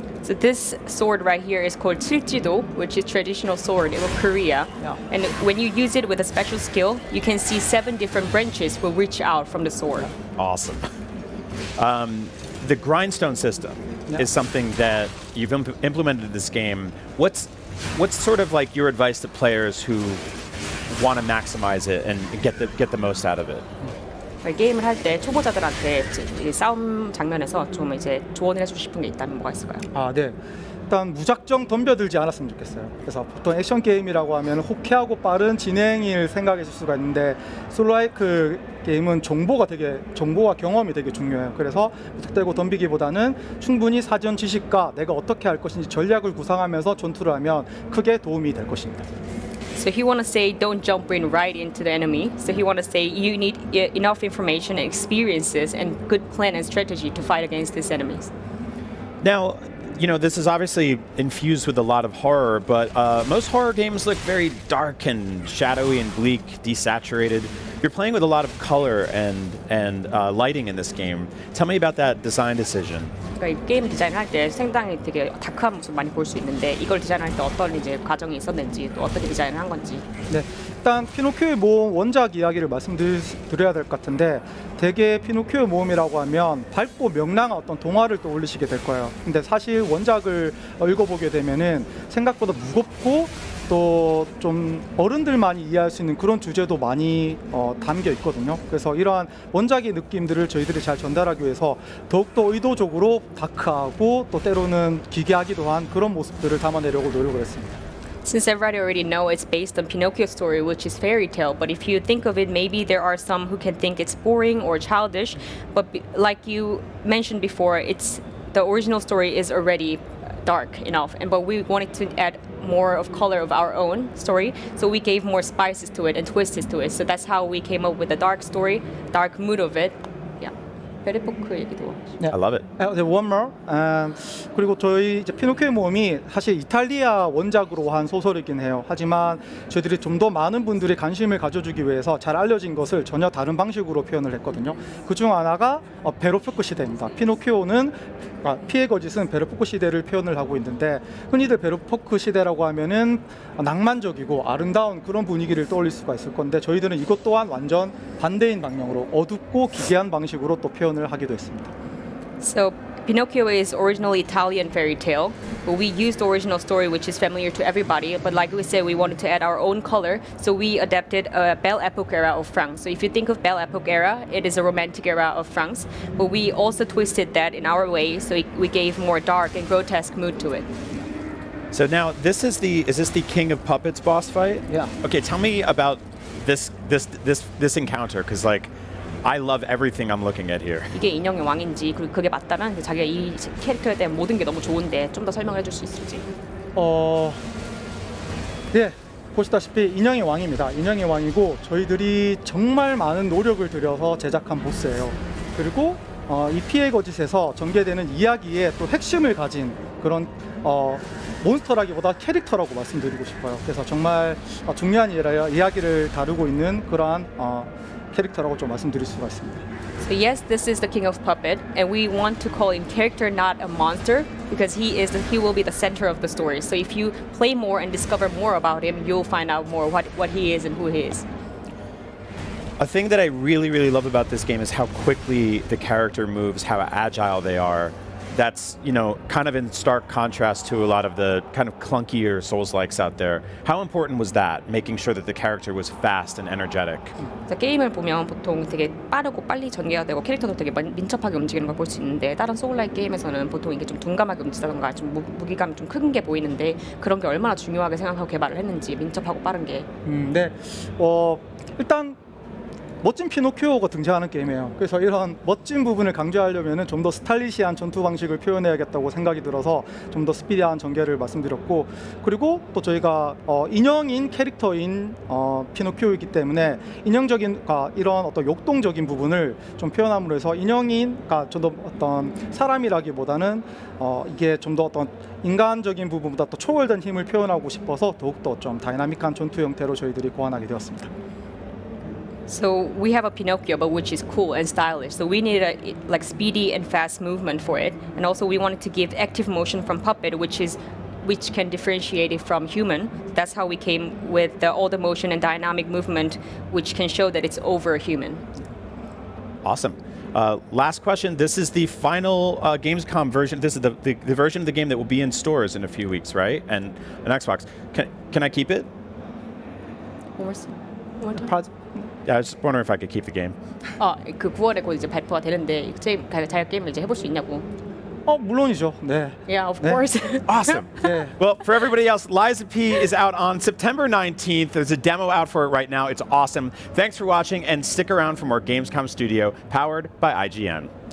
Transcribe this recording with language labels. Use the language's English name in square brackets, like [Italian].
[English] So this sword right here is called 칠지도, which is traditional sword in Korea. Yeah. And when you use it with a special skill, you can see 7 different branches will reach out from the sword. Awesome. The grindstone system is something that you've implemented in this game. What's sort of like your advice to players who want to maximize it and get the most out of it? [Korean] 게임을 할 때 초보자들한테 이 싸움 장면에서 좀 이제 조언을 해주고 싶은 게 있다면 뭐가 있을까요? 네. 일단 무작정 덤벼들지 않았으면 좋겠어요. 그래서 보통 액션 게임이라고 하면 호쾌하고 빠른 진행을 생각하실 수가 있는데, 솔로라이크 게임은 정보가 경험이 되게 중요해요. 그래서 무턱대고 덤비기보다는 충분히 사전 지식과 내가 어떻게 할 것인지 전략을 구상하면서 전투를 하면 크게 도움이 될 것입니다. [English] So he want to say don't jump in right into the enemy. So he want to say you need enough information and experiences and good plan and strategy to fight against these enemies. Now, this is obviously infused with a lot of horror, but most horror games look very dark and shadowy and bleak, desaturated. You're playing with a lot of color and lighting in this game. Tell me about that design decision. [Korean] 그러니까 게임 디자인할 때 상당히 되게 다크한 모습 많이 볼 수 있는데, 이걸 디자인할 때 어떤 이제 과정이 있었는지, 또 어떻게 디자인을 한 건지. 네, 일단 피노키오의 모험 원작 이야기를 말씀드려야 될 것 같은데, 대개 피노키오의 모험이라고 하면 밝고 명랑한 어떤 동화를 떠올리시게 될 거예요. 근데 사실 원작을 읽어보게 되면은 생각보다 무겁고 또 좀 어른들만이 이해할 수 있는 그런 주제도 많이 담겨 있거든요. 그래서 이러한 원작의 느낌들을 저희들이 잘 전달하기 위해서 더욱더 의도적으로 다크하고 또 때로는 기괴하기도 한 그런 모습들을 담아내려고 노력을 했습니다. [English] Since everybody already know it's based on Pinocchio's story, which is fairy tale, but if you think of it, maybe there are some who can think it's boring or childish, but like you mentioned before, the original story is already dark enough, but we wanted to add more of color of our own story, so we gave more spices to it and twists to it. So that's how we came up with the dark story, dark mood of it. Yeah. [Korean] 베르포크 얘기도 하시죠. [English] I love it. [Korean] 네, [English] one more. [Korean] 그리고 저희 이제 피노키오의 모험이 사실 이탈리아 원작으로 한 소설이긴 해요. 하지만 저희들이 좀 더 많은 분들이 관심을 가져주기 위해서 잘 알려진 것을 전혀 다른 방식으로 표현을 했거든요. 그중 하나가 베르포크 시대입니다. 피노키오는 피해 거짓은 베르포크 시대를 표현을 하고 있는데 흔히들 베르포크 시대라고 하면은 낭만적이고 아름다운 그런 분위기를 떠올릴 수가 있을 건데 저희들은 이것 또한 완전 반대인 방향으로 어둡고 기괴한 방식으로 또 표현을 하기도 했습니다. [English] So Pinocchio is originally Italian fairy tale, but we used the original story, which is familiar to everybody. But like we said, we wanted to add our own color, so we adapted a Belle Epoque era of France. So if you think of Belle Epoque era, it is a romantic era of France, but we also twisted that in our way, so we gave more dark and grotesque mood to it. So now is this the King of Puppets boss fight? Yeah. Okay, tell me about this encounter, because like I love everything I'm looking at here. [Korean] 이게 인형의 왕인지 그리고 그게 맞다면 자기가 이 캐릭터에 대한 모든 게 너무 좋은데 좀 더 설명해 줄 수 있을지. 네, 보시다시피 인형의 왕입니다. 인형의 왕이고 저희들이 정말 많은 노력을 들여서 제작한 보스예요. 그리고 이 피해 거짓에서 전개되는 이야기의 또 핵심을 가진 그런 몬스터라기보다 캐릭터라고 말씀드리고 싶어요. 그래서 정말 중요한 이야기를 다루고 있는 그러한 캐릭터라고 좀 말씀드릴 수가 있습니다. [English] So yes, this is the King of Puppet, and we want to call him character, not a monster, because he will be the center of the story. So if you play more and discover more about him, you'll find out more what he is and who he is. A thing that I really, really love about this game is how quickly the character moves, how agile they are. That's, kind of in stark contrast to a lot of the kind of clunkier Souls-likes out there. How important was that, making sure that the character was fast and energetic? [Korean] 게임을 보면 보통 되게 빠르고 빨리 전개가 되고 캐릭터도 되게 민첩하게 움직이는 걸 볼 수 있는데 다른 소울라이크 게임에서는 보통 이게 좀 둔감하게 움직이다던가 좀 무기감이 좀 큰 게 보이는데 그런 게 얼마나 중요하게 생각하고 개발을 했는지 민첩하고 빠른 게. 네. 일단 멋진 피노키오가 등장하는 게임이에요. 그래서 이런 멋진 부분을 강조하려면 좀 더 스타일리시한 전투 방식을 표현해야겠다고 생각이 들어서 좀 더 스피디한 전개를 말씀드렸고, 그리고 또 저희가 인형인 캐릭터인 피노키오이기 때문에 인형적인 이런 어떤 역동적인 부분을 좀 표현함으로 해서 인형인 좀 더 어떤 사람이라기보다는 이게 좀 더 어떤 인간적인 부분보다 또 초월된 힘을 표현하고 싶어서 더욱더 좀 다이나믹한 전투 형태로 저희들이 고안하게 되었습니다. [English] So we have a Pinocchio, but which is cool and stylish. So we needed a speedy and fast movement for it, and also we wanted to give active motion from puppet, which can differentiate it from human. That's how we came with all the motion and dynamic movement, which can show that it's over human. Awesome. Last question. This is the final Gamescom version. This is the version of the game that will be in stores in a few weeks, right? And an Xbox. Can I keep it? Yeah, I was just wondering if I could keep the game. [Korean] 그 9월에 곧 이제 발표가 되는데 자기가 게임을 이제 해볼 수 있냐고. 물론이죠. 네. [English] Yeah, of course. Awesome. Well, for everybody else, Liza P is out on September 19th. There's a demo out for it right now. It's awesome. Thanks for watching, and stick around for more Gamescom Studio, powered by IGN.